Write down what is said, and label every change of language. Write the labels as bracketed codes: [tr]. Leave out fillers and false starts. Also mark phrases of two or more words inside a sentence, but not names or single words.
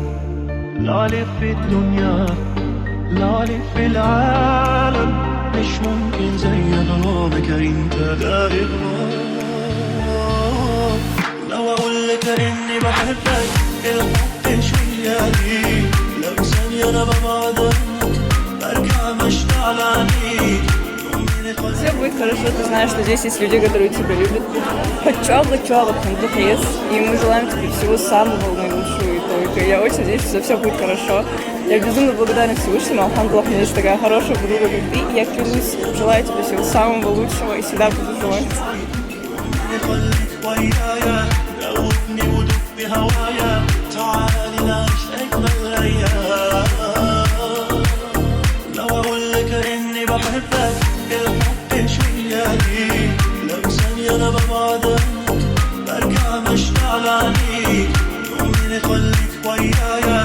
[ar] لا الف في الدنيا، لا الف في العالم، مش ممكن زي غرامك انت داير. لو اقول لك اني بحبك الحب شوية دي، لو ثانية انا ببعدك برجع مشتاق عليك. [ru] Все будет хорошо, ты знаешь, что здесь есть люди, которые тебя любят. Чёлок, Андреас, и мы желаем тебе всего самого наилучшего и только. Я очень надеюсь, что все будет хорошо. Я безумно благодарна Всевышнему, Алхамдуллах, у меня есть такая хорошая подруга, как ты, и я клянусь, желаю тебе всего самого лучшего и всегда буду желать. [ar] لو ثانية أنا ببعدك برجع مشتاق عليك، يومين خليك وياي.